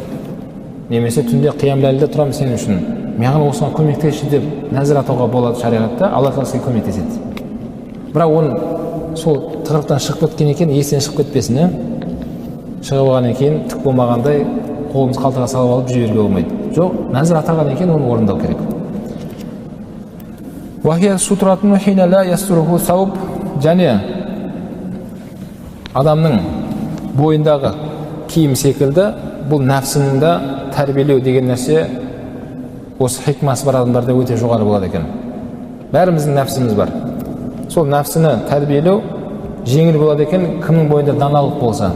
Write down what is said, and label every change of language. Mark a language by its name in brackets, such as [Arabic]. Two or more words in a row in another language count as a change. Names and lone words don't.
[Kazakh] Немесе түнде [Arabic] قيام الليل [Kazakh] тұрамын сен үшін. Маған осыған көмектесші деп нәзір атауға болады шариғатта, Алла Тағала сізге көмектеседі. Бірақ оның сол тығырықтан шығып кеткен екен, есінен шығып кетпесін, шығып алғаннан кейін түк болмағандай қолымыз қалтаға салып алып жүре беруге болмайды. Жоқ, нәзір атағаннан кейін оны орындау керек. [Arabic] وهي سترة حين لا يستره ثوب, [Kazakh] және адамның бойындағы киім секілді бұл нәпсінің де тәрбиелеу деген нәрсе осы хикмасы бар адамдарда өте жоғары болады екен. Бәріміздің нәпсіміз бар. Сол нәпсіні тәрбиелеу жеңіл болады екен, кімнің бойында даналық болса.